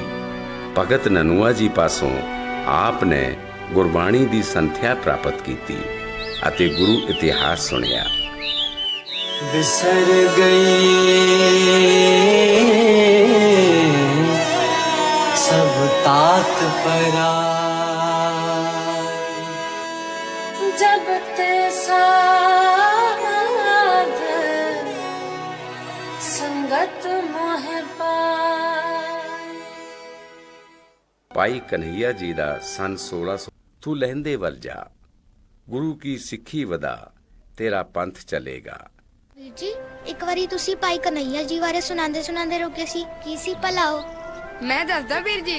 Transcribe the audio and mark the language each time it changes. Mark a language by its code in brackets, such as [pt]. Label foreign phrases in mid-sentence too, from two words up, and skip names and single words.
[pa] ਭਗਤ ਨਨੂਆ ਜੀ ਪਾਸੋਂ ਆਪ ਨੇ ਗੁਰਬਾਣੀ ਦੀ ਸੰਥਿਆ ਪ੍ਰਾਪਤ ਕੀਤੀ ਅਤੇ ਗੁਰੂ ਇਤਿਹਾਸ ਸੁਣਿਆ। ਬਿਸਰ ਗਈ ਸਬ ਤਾਤ ਪਰਾ ਜਬ ਤੇ ਸਾਧ ਸੰਗਤ ਮੋਹ ਪਾਏ। ਭਾਈ ਕਨਹਈਆ ਜੀ ਦਾ ਸਨ 1600 ਤੂੰ ਲਹਿੰਦੇ ਵੱਲ ਜਾ, ਗੁਰੂ ਕੀ ਸਿੱਖੀ ਵਧਾ, ਤੇਰਾ ਪੰਥ ਚੱਲੇਗਾ। ਵੀਰ ਜੀ ਇੱਕ ਵਾਰੀ ਤੁਸੀਂ ਭਾਈ ਕਨਈਆ ਜੀ ਬਾਰੇ ਸੁਣਾਉਂਦੇ ਰੁਕੇ ਸੀ, ਕੀ ਸੀ ਭਲਾ ਉਹ? ਮੈਂ ਦੱਸਦਾ ਵੀਰ ਜੀ।